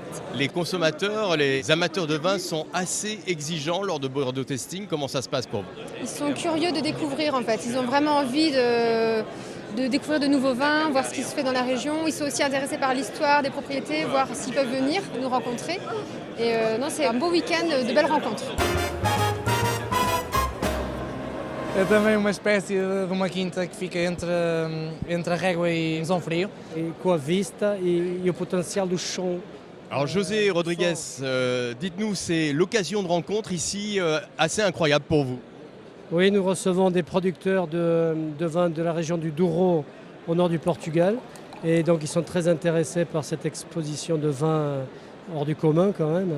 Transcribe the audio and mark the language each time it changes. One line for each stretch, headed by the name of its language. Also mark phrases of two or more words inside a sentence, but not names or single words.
French: Les consommateurs, les amateurs de vin sont assez exigeants lors de Bordeaux Tasting. Comment ça se passe pour vous ? Ils sont curieux de découvrir en fait. Ils ont vraiment envie de découvrir de nouveaux vins, voir ce qui se fait dans la région. Ils sont aussi intéressés par l'histoire des propriétés, voir s'ils peuvent venir nous rencontrer. Et non, c'est un beau week-end de belles rencontres.
Portuguese: É também uma espécie de uma quinta que fica entre a Régua e São Frio. Et com a vista e o potencial do chão.
French: Alors José Rodriguez, dites-nous, c'est l'occasion de rencontre ici assez incroyable pour vous. Oui, nous recevons des producteurs de vins de la région du Douro au nord du Portugal. Et donc ils sont très intéressés par cette exposition de vins hors du commun quand même.